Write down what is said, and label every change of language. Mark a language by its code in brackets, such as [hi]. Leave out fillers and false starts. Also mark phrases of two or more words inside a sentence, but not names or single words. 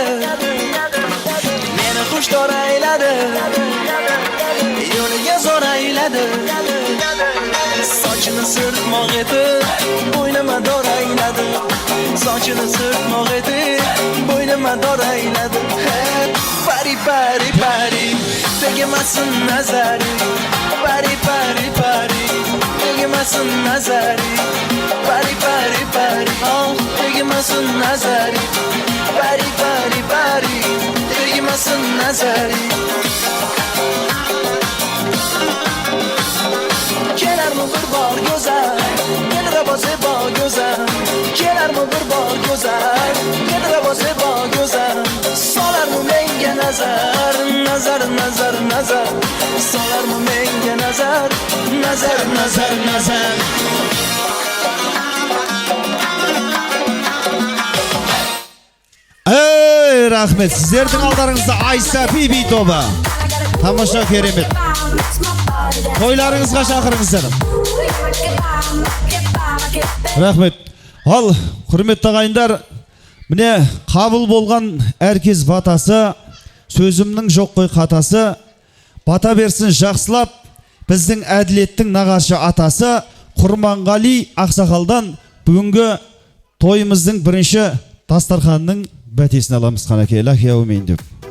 [uz] Meni qushtor ayladi, yo'liga zor ayladi. Sochini sirtmoq etib, bo'ynima dor ayladi. Sochini sirtmoq etib, bo'ynima dor ayladi. Pari pari pari, tegmasin nazari. Pari pari pari, tegmasin nazari. Pari pari pari, oh, tegmasin nazari. Pari pari pari, tegmasin nazari. Kelarmi bir bor go'zal, dilrabo zebo go'zal. Kelarmi bir bor go'zal, dilrabo zebo go'zal. Solarmi menga nazar, nazar nazar nazar. Solarmi menga nazar, nazar nazar nazar. Ey, [kk] rahmet. Sizlerдің алдарыңызда Айсафи би тобы. Тамаша, керемет. Тойларыңызға шақырыңыздар. Рахмет. Ал, құрметті ағайындар, міне қабыл болған әркез батасы, сөзімнің жоқ қой қатасы, бата берсін жақсылап, біздің әділеттің нағашы атасы, Құрманғали Ақсақалдан бүгінгі тойымыздың бірінші дастарханның бәтесін аламыз қанеке, ләхия өмейін деп.